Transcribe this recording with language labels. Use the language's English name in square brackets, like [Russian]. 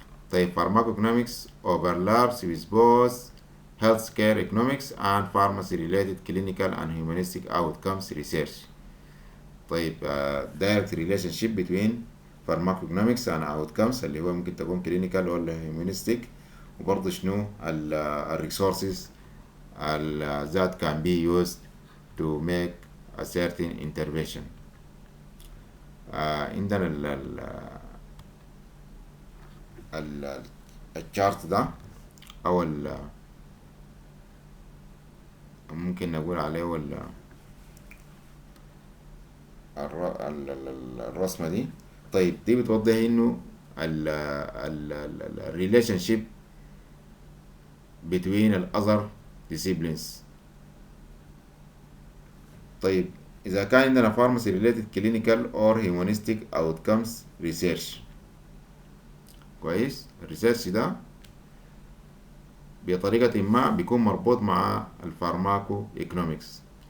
[English] طيب pharmacoeconomics overlaps with both healthcare economics and pharmacy related clinical and humanistic outcomes research. طيب direct relationship between pharmacoeconomics and outcomes [Arabic] اللي هو ممكن تكون [English] clinical ولا humanistic، [Arabic] وبرضه شنو ال [English] resources that can be used to make a certain intervention. [Arabic] عندنا الشارت ده او ممكن نقول عليه الرسمة دي. طيب دي بتوضح انه ال [English] relationship between the other disciplines. [Arabic] طيب إذا كان عندنا [English] pharmacy related clinical or humanistic outcomes research، [Arabic] كويس، الريسيرش ده بطريقة ما بيكون مربوط مع الفارماكو ايكونومكس.